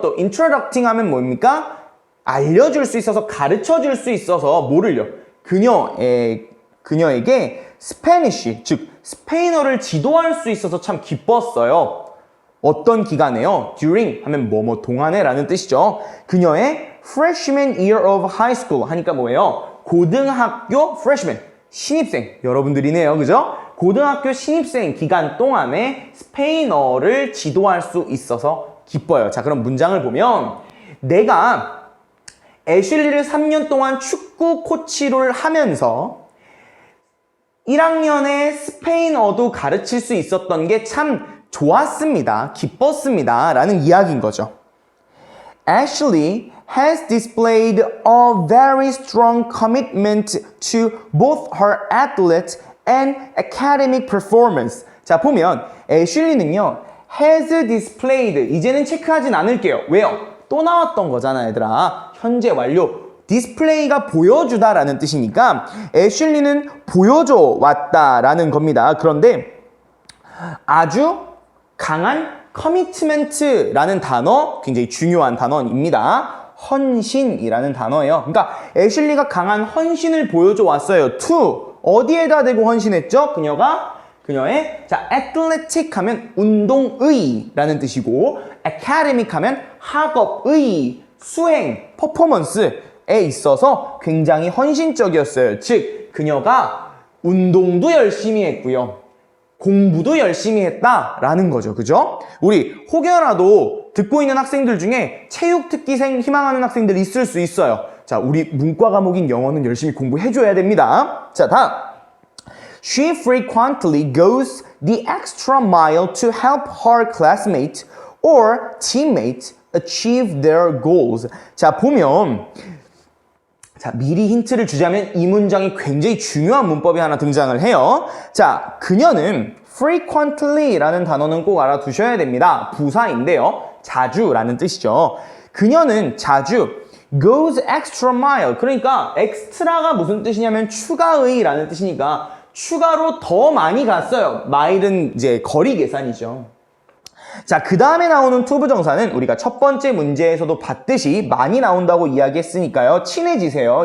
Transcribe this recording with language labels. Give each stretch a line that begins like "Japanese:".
Korean: 또 인트로덕팅 하면 뭡니까? 알려줄 수 있어서 가르쳐줄 수 있어서 뭐를요? 그녀에게 스페니쉬, 즉 스페인어를 지도할 수 있어서 참 기뻤어요. 어떤 기간에요? during 하면 뭐뭐 동안에 라는 뜻이죠. 그녀의
English: freshman year of high school
Korean: 하니까 뭐예요? 고등학교 freshman, 신입생 여러분들이네요. 그죠? 고등학교 신입생 기간 동안에 스페인어를 지도할 수 있어서 기뻐요. 자, 그럼 문장을 보면 내가 애슐리를 3년 동안 축구 코치를 하면서 1학년에 스페인어도 가르칠 수 있었던 게 참 좋았습니다. 기뻤습니다. 라는 이야기인 거죠.
English: Ashley has displayed a very strong commitment to both her athlete and academic performance.
Korean: 자, 보면 애슐리는요,
English: has displayed.
Korean: 이제는 체크하진 않을게요. 왜요? 또 나왔던 거잖아, 얘들아. 현재 완료. 디스플레이가 보여주다라는 뜻이니까 애슐리는 보여줘 왔다라는 겁니다. 그런데 아주 강한 커미트먼트라는 단어, 굉장히 중요한 단어입니다. 헌신이라는 단어예요. 그러니까 애슐리가 강한 헌신을 보여줘 왔어요. to 어디에다 대고 헌신했죠? 그녀의 자 athletic 하면 운동의라는 뜻이고 academic 하면 학업의 수행 퍼포먼스에 있어서 굉장히 헌신적이었어요. 즉 그녀가 운동도 열심히 했고요. 공부도 열심히 했다라는 거죠. 그죠? 우리 혹여라도 듣고 있는 학생들 중에 체육특기생 희망하는 학생들 있을 수 있어요. 자, 우리 문과 과목인 영어는 열심히 공부해줘야 됩니다. 자, 다음.
English: She frequently goes the extra mile to help her classmates or teammates achieve their goals.
Korean: 자, 보면 자, 미리 힌트를 주자면 이 문장이 굉장히 중요한 문법이 하나 등장을 해요. 자, 그녀는 frequently라는 단어는 꼭 알아두셔야 됩니다. 부사인데요. 자주라는 뜻이죠. 그녀는 자주
English: goes extra mile.
Korean: 그러니까 extra가 무슨 뜻이냐면 추가의라는 뜻이니까 추가로 더 많이 갔어요. 마일은 이제 거리 계산이죠. 자, 그 다음에 나오는 to 부정사는 우리가 첫 번째 문제에서도 봤듯이 많이 나온다고 이야기했으니까요. 친해지세요.